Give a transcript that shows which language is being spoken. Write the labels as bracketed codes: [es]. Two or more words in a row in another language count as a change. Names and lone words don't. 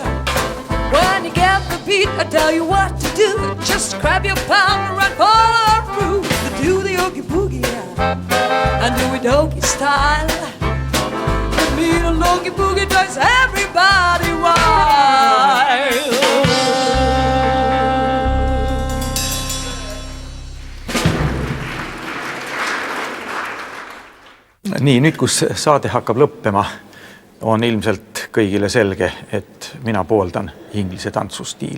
[en] When you get the beat, I tell you what to do. Just grab your partner and follow through. To do the Oogie Boogie and do it Oogie style. That mean a Oogie Boogie drives everybody wild. [et] Nii, nüüd kus saade hakkab lõppema, on ilmselt kõigile selge, et mina pooldan inglise tantsustiili.